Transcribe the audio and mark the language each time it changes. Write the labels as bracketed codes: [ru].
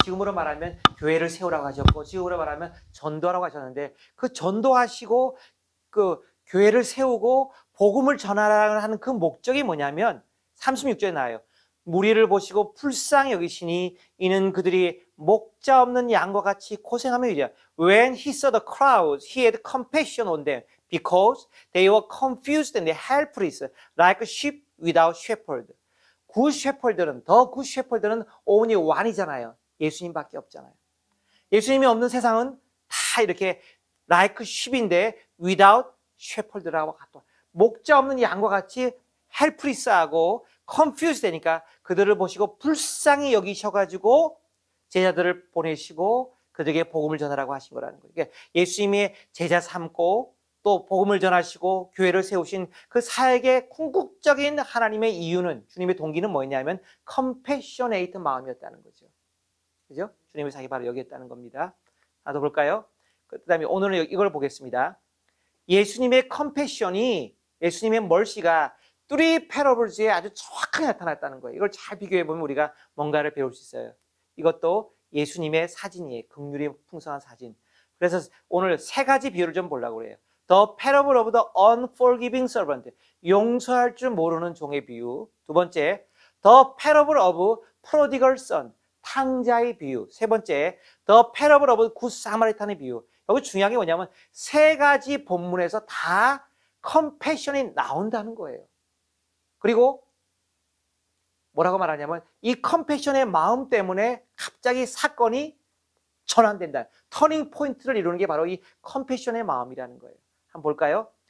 [ko] 지금으로 말하면 교회를 세우라고 하셨고 지금으로 말하면 전도하라고 하셨는데 그 전도하시고 그 교회를 세우고 복음을 전하라는 하는 그 목적이 뭐냐면 36절에 나와요. 무리를 보시고 불쌍히 여기시니 이는 그들이 목자 없는 양과 같이 고생하며 이르라. [en] When he saw the crowds, he had compassion on them because they were confused and helpless like sheep without shepherd. [ko] 굿 셰퍼들은 굿 셰퍼들은 [en] only one [ko] 이잖아요. 예수님밖에 없잖아요. 예수님이 없는 세상은 다 이렇게 [en] like sheep [ko] 인데 without 셰퍼드라고 같고 목자 없는 양과 같이 헬프리스하고 컨퓨즈 되니까 그들을 보시고 불쌍히 여기셔가지고 제자들을 보내시고 그들에게 복음을 전하라고 하신 거라는 거예요. 그러니까 예수님의 제자 삼고 또 복음을 전하시고 교회를 세우신 그 사역의 궁극적인 하나님의 이유는 주님의 동기는 뭐였냐면 컴패셔네이트 마음이었다는 거죠. 그죠? 주님의 사역이 바로 여기였다는 겁니다. 하나 더 볼까요? 그 다음에 오늘은 이걸 보겠습니다. 예수님의 컴패션이 예수님의 멀시가 [en] three parables [ko] 에 아주 정확하게 나타났다는 거예요. 이걸 잘 비교해 보면 우리가 뭔가를 배울 수 있어요. 이것도 예수님의 사진이에요. 긍휼이 풍성한 사진. 그래서 오늘 세 가지 비유를 좀 보려고 그래요. [en] The parable of the unforgiving servant. [ko] 용서할 줄 모르는 종의 비유. 두 번째, [en] The parable of prodigal son. [ko] 탕자의 비유. 세 번째, [en] The parable of good Samaritan의 [ko] 비유. 여기 중요한 게 뭐냐면 세 가지 본문에서 다 컴패션이 나온다는 거예요. 그리고 뭐라고 말하냐면 이 컴패션의 마음 때문에 갑자기 사건이 전환된다. 터닝 포인트를 이루는 게 바로 이 컴패션의 마음이라는 거예요. 한번 볼까요?